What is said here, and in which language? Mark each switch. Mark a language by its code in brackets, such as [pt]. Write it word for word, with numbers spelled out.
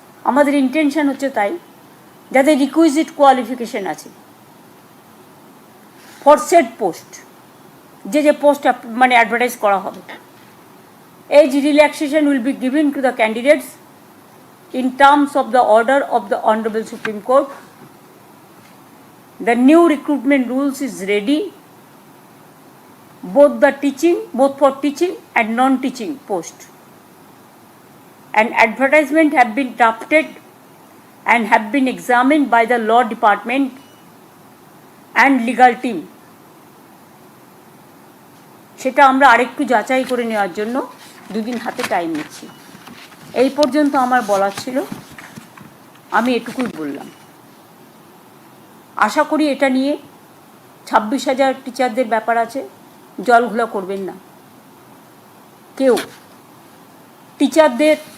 [bn] আমাদের ইন্টেনশন হচ্ছে তাই, যাদের রিকুইজিট কোয়ালিফিকেশন আছে [en] for set post, [bn] যে যে পোস্ট মানে অ্যাডভার্টাইজ করা হবে। [en] As relaxation will be given to the candidates in terms of the order of the honourable supreme court. The new recruitment rules is ready, both the teaching, both for teaching and non-teaching post. An advertisement have been drafted and have been examined by the law department and legal team. [bn] সেটা আমরা আরেকটু যাচাই করে নেওয়ার জন্য দুদিন হাতে time নিচ্ছি। এই পর্যন্ত আমার বলার ছিল, আমি এটুকুই বললাম। আশা করি এটা নিয়ে ছাব্বিশ হাজার টিচারদের ব্যাপার আছে, জলঘোলা করবেন না কেউ টিচারদের।